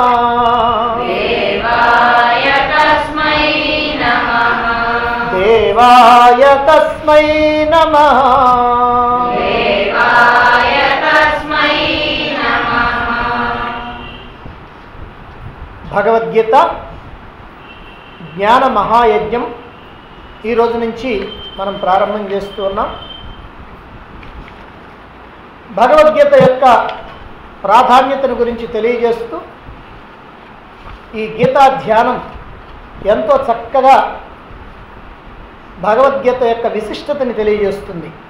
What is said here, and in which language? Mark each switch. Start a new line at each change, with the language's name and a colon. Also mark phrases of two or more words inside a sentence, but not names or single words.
Sanskrit: देवाय तस्मै नमः देवाय तस्मै नमः देवाय तस्मै नमः
Telugu: భగవద్గీత జ్ఞాన మహాయజ్ఞం ఈ రోజు నుంచి మనం ప్రారంభం చేస్తూ ఉన్నాం. భగవద్గీత యొక్క ప్రాధాన్యతను గురించి తెలియజేస్తూ ఈ గీతా ధ్యానం ఎంతో చక్కగా భగవద్గీత యొక్క విశిష్టతని తెలియజేస్తుంది.